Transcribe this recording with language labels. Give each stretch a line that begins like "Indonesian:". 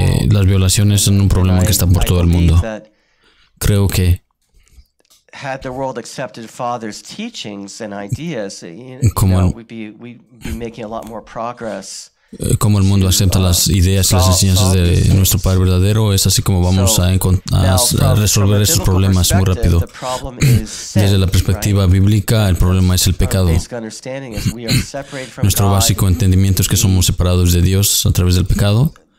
Spanish: Las violaciones son un problema que está por todo el mundo. Creo que
English: had the world accepted Father's teachings and ideas, we'd be making a lot more progress.
Spanish: Como el mundo acepta las ideas y las enseñanzas de nuestro Padre verdadero, es así como vamos a resolver esos problemas muy rápido. Desde la perspectiva bíblica, el problema es el pecado. Nuestro básico entendimiento es que somos separados de Dios a través del pecado.